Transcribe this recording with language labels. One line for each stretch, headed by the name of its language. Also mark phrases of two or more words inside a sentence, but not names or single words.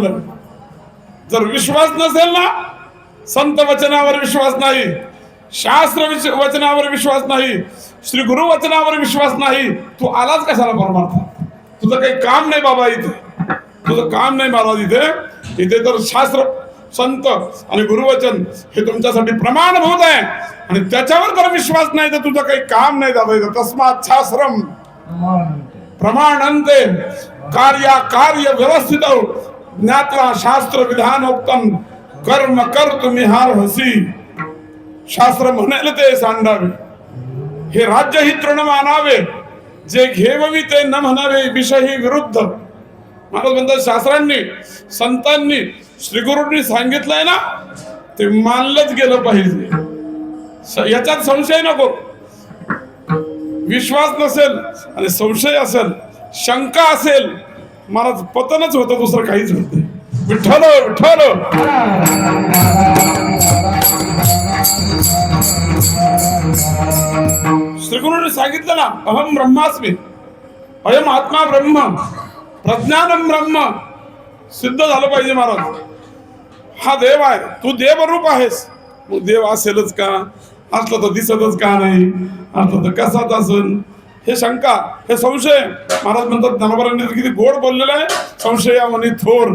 Marathi: जर विश्वास नसेल ना, संत वचनावर विश्वास नाही, शास्त्र वचनावर विश्वास नाही, श्री गुरु वचनावर विश्वास नाही, तू आलाच कशाला परमार्थ? तुझं काही काम नाही बाबा इथे, तुझं काम नाही महाराज इथे. इथे तर शास्त्र संत आणि गुरुवचन हे तुमच्यासाठी प्रमाणभूत आहे आणि त्याच्यावर जर विश्वास नाही तर तुझं काही काम नाही दादा इथं.
Sanskrit: तस्मात् शास्त्रम प्रमाणन्ते कार्य व्यवस्थित ज्ञात्वा शास्त्र विधानोक्तम कर्म कर्तुमिहार्हसि.
Marathi: शास्त्र म्हणेल ते सांडावे, हे राज्य ही तृण मानावे, जे घेववी ते न म्हणावे विषयी विरुद्ध. महाराज म्हणतात शास्त्रांनी संतांनी श्रीगुरूंनी सांगितलंय ना ते मानलंच गेलं पाहिजे, याच्यात संशय नको. विश्वास नसेल आणि संशय असेल, शंका असेल, महाराज पतनच होतं, दुसरं काहीच होत नाही. विठ्ठल विठ्ठल. श्रीगुरूंनी सांगितलं ना
Sanskrit: अहम ब्रह्मास्मी, अयम आत्मा ब्रह्म, प्रज्ञानम ब्रह्म.
Marathi: सिद्ध झालं पाहिजे महाराज, हा देव आहे, तू देवरूप आहेस. मग देव असेलच का, असलं तर दिसतच का नाही, असलं तर कसाच असेल, हे शंका, हे संशय. महाराज म्हणतात ज्ञानोबारांनी किती गोड बोललेलं आहे, संशया म्हणे थोर.